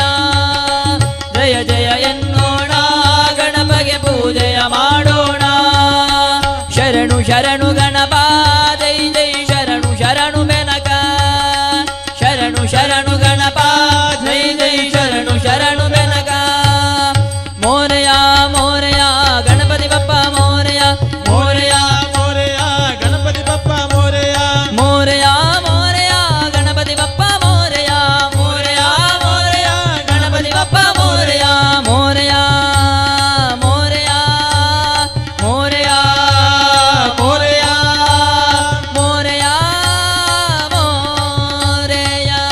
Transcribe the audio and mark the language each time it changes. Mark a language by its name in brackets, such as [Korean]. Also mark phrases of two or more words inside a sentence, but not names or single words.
[Kannada] ಜಯ ಜಯ ಎನ್ನೋಣ ಗಣಪಗೆ ಪೂಜೆಯ ಮಾಡೋಣ. ಶರಣು ಶರಣು ಗಣಪ ಜೈ ಜೈ ಶರಣು ಶರಣು ಬೆನಕ. ಶರಣು ಶರಣು ಗಣಪ ಜೈ ಜೈ ಶರಣು ಶರಣು ಬೆನಕ. [Marathi] मोरया मोरया गणपती बाप्पा मोरया. मोरया मोरया गणपती बाप्पा मोरया. मोरया मोरया गणपती बाप्पा मोरया. मोरया मोरया गणपती बाप्पा मोरया. मोरया मोरया मोरया मोरया मोरया मोरया.